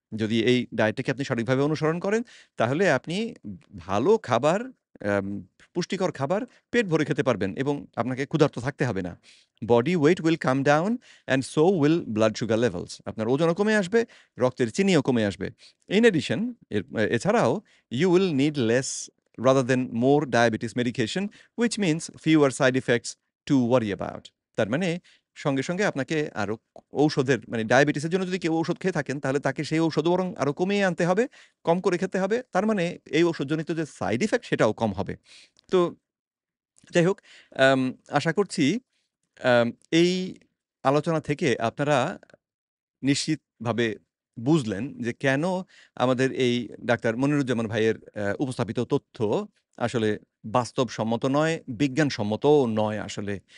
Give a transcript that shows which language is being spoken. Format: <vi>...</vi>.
<bn>যদি এই ডায়েটটাকে আপনি সঠিকভাবে অনুসরণ করেন, তাহলে আপনি ভালো খাবার, পুষ্টিকর খাবার পেট ভরে খেতে পারবেন এবং আপনাকে ক্ষুধার্ত থাকতে হবে না।</bn> <en>Body weight will come down and so will blood sugar levels.</en> <bn>আপনার ওজনও কমে আসবে, রক্তের চিনিও কমে আসবে।</bn> <en>in addition,</en> <bn>এছাড়াও</bn> <en>You will need less rather than more diabetes medication, which means fewer side effects to worry about.</en> <bn>তার মানে সঙ্গে, সঙ্গে আপনাকে আরো ঔষধের মানে ডায়াবেটিসের জন্য যদি কেউ ঔষধ খেয়ে থাকেন, তাহলে তাকে সেই ঔষধ বরং আরো কমিয়ে আনতে হবে, কম করে খেতে হবে। তার মানে এই ঔষধজনিত যে সাইড ইফেক্ট সেটাও কম হবে। তো যাই হোক, আম আশা করছি আম এই আলোচনা থেকে আপনারা নিশ্চিতভাবে বুঝলেন যে কেন আমাদের এই ডাক্তার মনিরুজ্জামান ভাইয়ের উপস্থাপিত তথ্য আসলে বাস্তবসম্মত নয়, বিজ্ঞানসম্মতও নয় আসলে।</bn>